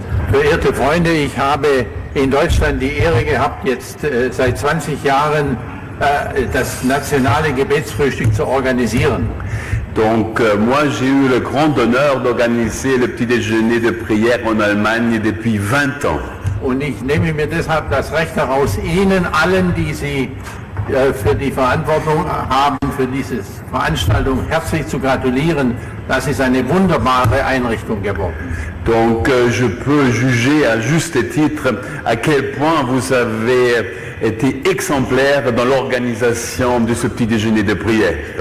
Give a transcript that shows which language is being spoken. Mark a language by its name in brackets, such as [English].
[German] Verehrte Freunde, ich habe in Deutschland die Ehre gehabt, jetzt seit 20 Jahren das nationale Gebetsfrühstück zu organisieren. [French] Donc moi j'ai eu le grand honneur d'organiser le petit déjeuner de prière en Allemagne depuis 20 ans. [German] Und ich nehme mir deshalb das Recht heraus, Ihnen allen, die Sie für die Verantwortung haben, für diese Veranstaltung herzlich zu gratulieren. Das ist eine wunderbare Einrichtung geworden. [French] Donc je peux juger à juste titre à quel point vous avez été exemplaire dans l'organisation de ce petit déjeuner de prière.